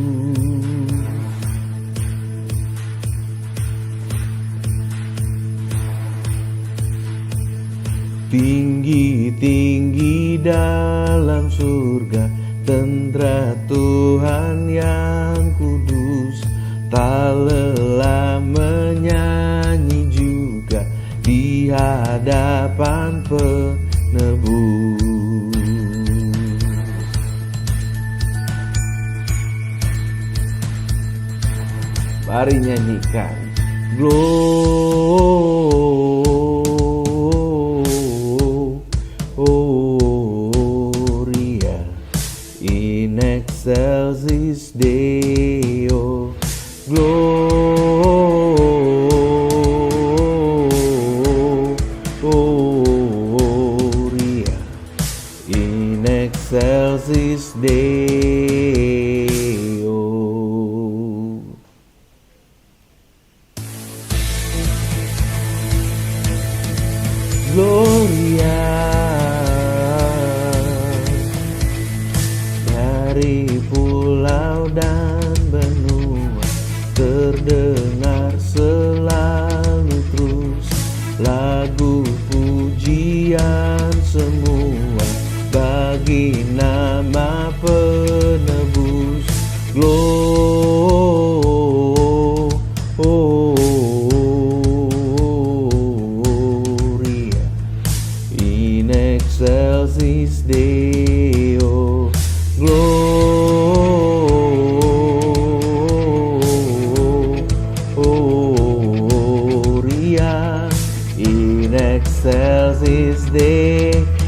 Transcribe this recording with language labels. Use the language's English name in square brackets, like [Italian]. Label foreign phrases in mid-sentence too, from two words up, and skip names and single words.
[Indonesian] Tinggi-tinggi dalam surga, tentara Tuhan yang kudus, tak lelah menyanyi juga di hadapan penebus. Mari nyanyikan [Latin] Gloria in excelsis Deo. Gloria in excelsis Deo. [Indonesian] Gloria dari pulau dan benua terdengar selalu terus lagu pujian semua bagi nama penebus. [Latin] Gloria in excelsis Deo. Gloria excelsis Deo.